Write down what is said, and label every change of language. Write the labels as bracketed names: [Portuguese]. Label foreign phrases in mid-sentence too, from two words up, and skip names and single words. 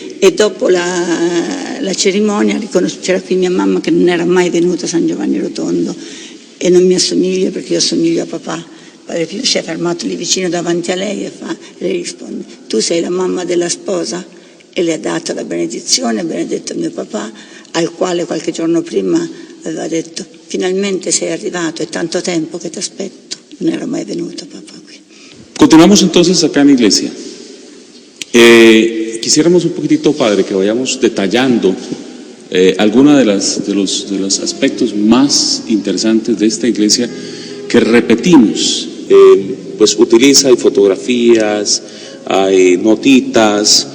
[Italian] E dopo la cerimonia c'era qui mia mamma, che non era mai venuta a San Giovanni Rotondo, e non mi assomiglia perché io assomiglio a papà, Padre Pio si è fermato lì vicino davanti a lei e le risponde: tu sei la mamma della sposa? E le ha dato la benedizione, ha benedetto mio papà, al quale qualche giorno prima aveva detto: finalmente sei arrivato, è tanto tempo che ti aspetto, non era mai venuto papà qui. [Spanish] Continuamos entonces acá en la iglesia. Quisiéramos un poquitito, padre, que vayamos detallando algunos de los aspectos más interesantes de esta iglesia que repetimos. Pues utiliza, hay fotografías, hay notitas.